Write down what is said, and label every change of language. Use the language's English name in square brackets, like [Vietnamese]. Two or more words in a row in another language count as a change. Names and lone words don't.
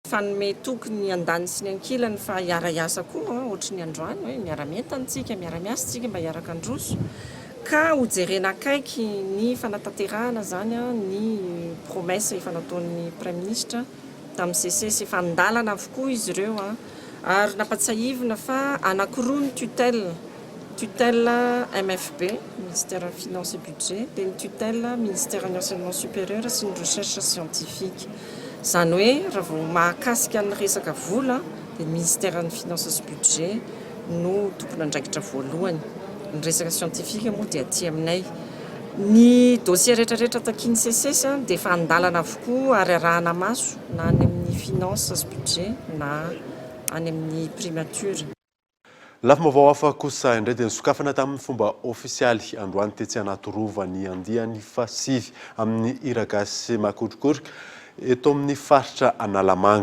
[Malagasy] fanome tokony andany sy ny ankilany fa hiara-iasa koa ohatry ny androany hoe miara-mientantsika miara-miasantsika mba hiaraka androso ka hojerena akaiky ny fanatanterahana zany ny promesse efa nataon'ny [French] Premier ministre [Malagasy] tamin'ny CC efa andalana avokoa izy ireo ary nampatsahivina fa anankiroa ny tutelle MFB, [French] ministère des Finances et Budget, et une tutelle ministère de l'Enseignement supérieur et une recherche scientifique. [Malagasy] Zany hoe raha vao mahakasika ny resaka vola dia [French] ministère des Finances et Budget [Malagasy] no tokony andraikitra voalohany. Ny resaka scientifique moa dia aty aminay. Ny dossier rehetrarehetra takin'ny CCS dia efa andalana avokoa ary arahana maso na any amin'ny [French] finances budget [Malagasy] na any amin'ny primature. Lafim-baovao hafa kosa indray dia nisokafana tamin'ny fomba ofisialy androany tetsy anaty rova ny andiany fasivy amin'ny Iragasy Makotrokorika eto amin'ny faritra Analamanga.